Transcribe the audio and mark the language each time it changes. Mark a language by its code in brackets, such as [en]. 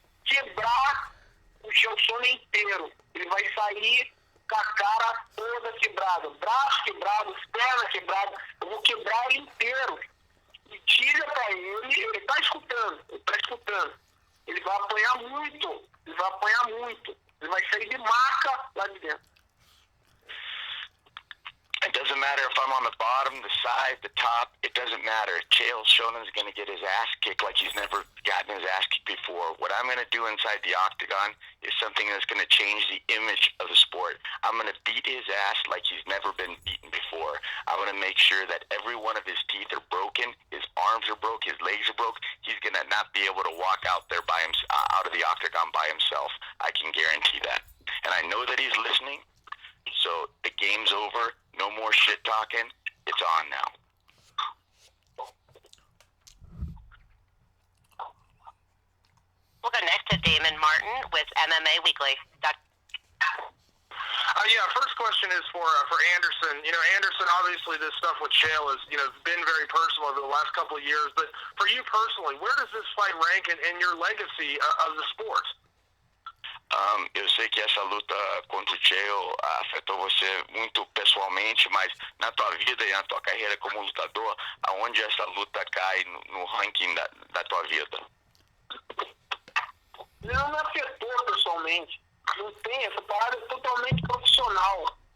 [pt] Quebrar o Chael Sonnen inteiro. Ele vai sair com a cara toda quebrada, braço quebrado, perna quebrada. Eu vou quebrar ele inteiro. E diga pra ele, ele tá escutando. Ele vai apanhar muito. Ele vai sair de maca lá de dentro. [en] It doesn't matter if I'm on the bottom, the side, the top. It doesn't matter. Chael Sonnen's going to get his ass kicked like he's never gotten his ass kicked before. What I'm going to do inside the octagon is something that's going to change the image of the sport. I'm going to beat his ass like he's never been beaten before. I'm going to make sure that every one of his teeth are broken, his arms are broke, his legs are broke. He's going to not be able to walk out there by him, out of the octagon by himself. I can guarantee that. And I know that he's listening. So the game's over. No more shit talking. It's on now. We'll go next to Damon Martin with MMA Weekly. First question is for Anderson. Anderson, obviously this stuff with Chael has, been very personal over the last couple of years. But for you personally, where does this fight rank in your legacy of the sport? [pt] Eu sei que essa luta contra o Chael afetou você muito pessoalmente, mas na tua vida e na tua carreira como lutador, aonde essa luta cai no ranking da tua vida? Não me afetou pessoalmente. Não tem, essa parada é totalmente profissional.